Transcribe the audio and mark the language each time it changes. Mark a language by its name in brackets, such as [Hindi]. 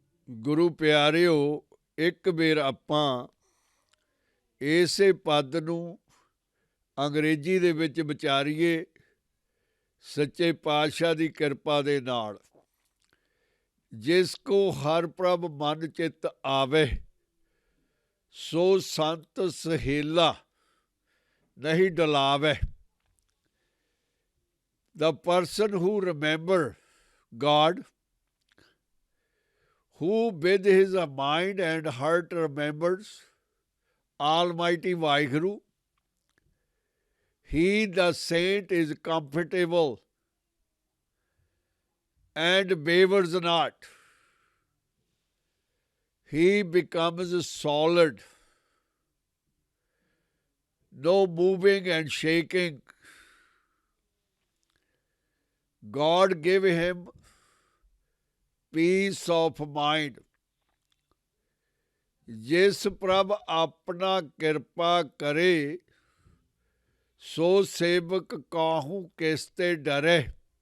[Punjabi] ਗੁਰੂ ਪਿਆਰਿਓ, ਇੱਕ ਵਾਰ ਆਪਾਂ ਇਸੇ ਪਦ ਨੂੰ ਅੰਗਰੇਜ਼ੀ ਦੇ ਵਿੱਚ ਵਿਚਾਰੀਏ ਸੱਚੇ ਪਾਤਸ਼ਾਹ ਦੀ ਕਿਰਪਾ ਦੇ ਨਾਲ। ਜਿਸ ਕੋ ਹਰ ਪ੍ਰਭ ਮਨ ਚਿੱਤ ਆਵੇ, ਸੋ ਸੰਤ ਸਹੇਲਾ ਨਹੀਂ ਡੁਲਾਵੇ। [English] The person who remember God, who with his mind and heart remembers Almighty Vaheguru, he the saint is comfortable and wavers not. He becomes solid, no moving and shaking. God give him peace of mind. [Punjabi] जिस प्रभ अपना कृपा करे, सो सेवक काहू किसते डरे।